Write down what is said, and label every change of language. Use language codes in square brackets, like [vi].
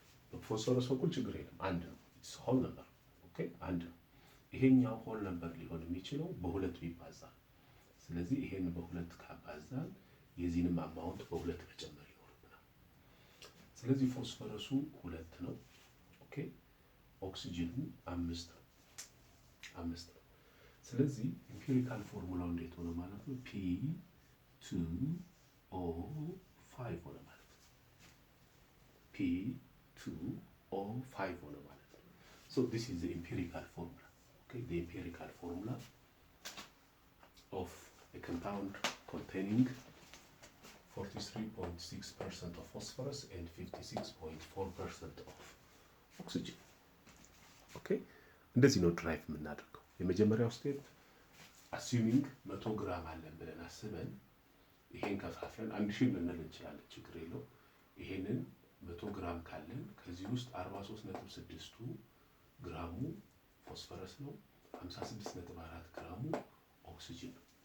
[am] በፎስፈረስ በኩል ችግር የለም አንድ ነው [en] it's whole number [am] ኦኬ አንድ ነው። ይሄኛው ሆል ነምበር ሊሆን የሚችለው በሁለት ቢባዛ። ስለዚህ ይሄን በሁለት ካባዛን የዚህንም አማውንት በሁለት መጨመር ይኖርብናል። ስለዚህ ፎስፈረሱ 2 ነው ኦኬ ኦክሲጅኑ 5 ነው 5 ነው። ስለዚህ ኢምፒሪካል ፎርሙላው እንዴት ሆነ ማለት ነው? P2O5 ሆነ ማለት ነው። P2O5 ሆነ ማለት ነው። [en] So this is the empirical formula. Okay, the empirical formula of a compound containing 43.6% of phosphorus and 56.4% of oxygen. [am] Okay, እንደዚህ ነው ድራይቭ የምናደርገው። የመጀመሪያው ስቴፕ assuming 100 ግራም አለን ብለን አስበን ይሄን ከፋፍለን 1000 ልንል እንችላለን፣ ችግር የለው። ይሄንን 100 ግራም ካለን ከዚህ ውስጥ 43.6ቱ ግራሙ ፎስፈረስ ነው፣ 56.4 ግራሙ ኦክሲጅን ነው።